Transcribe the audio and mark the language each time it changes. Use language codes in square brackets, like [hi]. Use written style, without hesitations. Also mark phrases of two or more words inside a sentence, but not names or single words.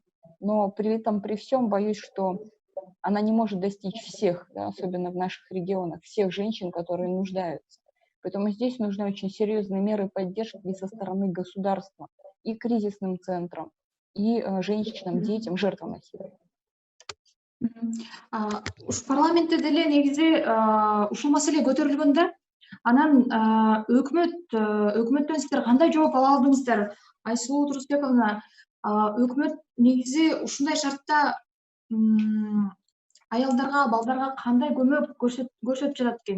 [ru] Но при этом, при всем, боюсь, что она не может достичь всех, да, особенно в наших регионах, всех женщин, которые нуждаются. Поэтому здесь нужны очень серьезные меры поддержки и со стороны государства, и кризисным центрам, и женщинам, детям, жертвам насилия. [ky] Ушу парламентте деле негизи ушул маселе көтөрүлгөндө анан өкмөттөн сиздер кандай жооп ала алдыңыздар? Айсулуу Турусбековна, өкмөт негизи ушундай шартта аялдарга, балдарга кандай көмөк көрсөтүп жатат экен?